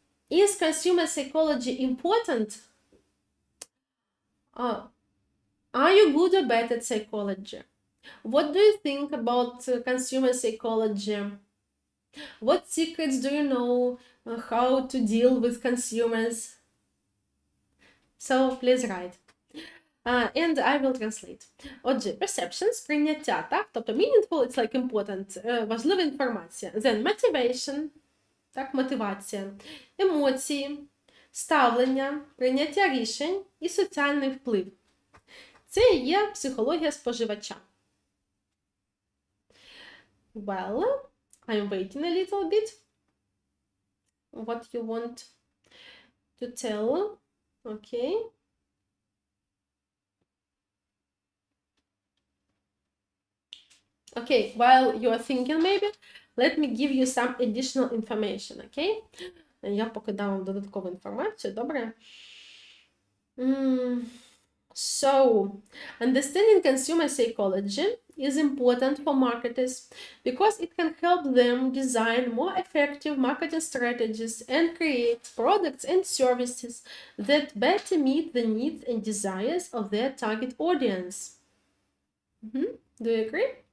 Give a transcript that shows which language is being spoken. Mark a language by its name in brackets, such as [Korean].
[English] Is consumer psychology important? Are you good or bad at psychology? What do you think about consumer psychology? What secrets do you know how to deal with consumers? So please write. And I will translate. [Ukrainian] Отже, perception, сприйняття, так? [English] Тобто meaningful, it's like important, [Ukrainian] важлива інформація. [English] Then motivation, [Ukrainian] так, мотивація. Емоції, ставлення, прийняття рішень і соціальний вплив. Це є психологія споживача. [English] Well, I'm waiting a little bit. What you want to tell? Okay. Okay, while you are thinking maybe, let me give you some additional information, okay? [Ukrainian] Я поки дам вам додаткову інформацію, добре? [English] So, understanding consumer psychology is important for marketers because it can help them design more effective marketing strategies and create products and services that better meet the needs and desires of their target audience. Do you agree?